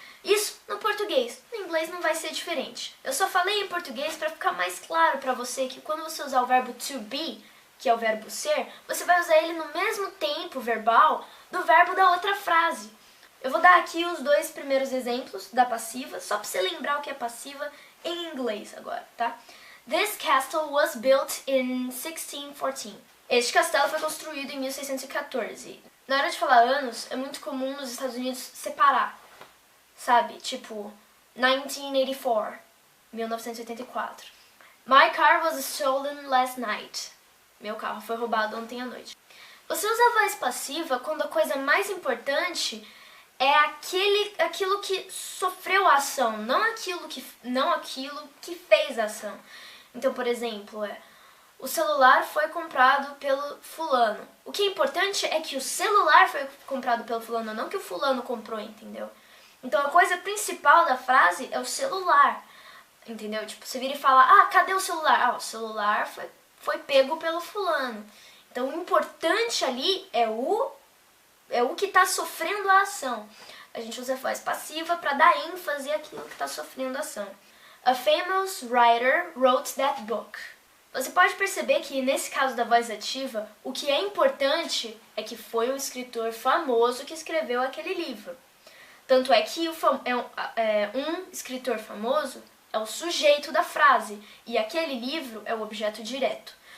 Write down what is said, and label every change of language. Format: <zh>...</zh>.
<pt>Isso no português, no inglês não vai ser diferente. Eu só falei em português para ficar mais claro para você que quando você usar o verbo to be, que é o verbo ser, você vai usar ele no mesmo tempo verbal do verbo da outra frase. Eu vou dar aqui os dois primeiros exemplos da passiva, só para você lembrar o que é passiva em inglês agora, tá?</pt> <en>This castle was built in 1614.</en> <pt>Este castelo foi construído em 1614. Na hora de falar anos, é muito comum nos Estados Unidos separar, sabe? Tipo, 1984, 1984.</pt> <en>My car was stolen last night.</en> <pt>Meu carro foi roubado ontem à noite. Você usa a voz passiva quando a coisa mais importante é aquilo que sofreu a ação, não aquilo que fez a ação. Então, por exemplo, o celular foi comprado pelo fulano. O que é importante é que o celular foi comprado pelo fulano, não que o fulano comprou, entendeu? Então, a coisa principal da frase é o celular, entendeu? Tipo, você vira e fala, cadê o celular? O celular foi pego pelo fulano. Então, o importante ali é o que está sofrendo a ação. A gente usa a voz passiva para dar ênfase àquilo que está sofrendo a ação.</pt> <en>A famous writer wrote that book.</en> <pt>Você pode perceber que, nesse caso da voz ativa, o que é importante é que foi um escritor famoso que escreveu aquele livro. Tanto é que um escritor famoso é o sujeito da frase e aquele livro é o objeto direto.</pt>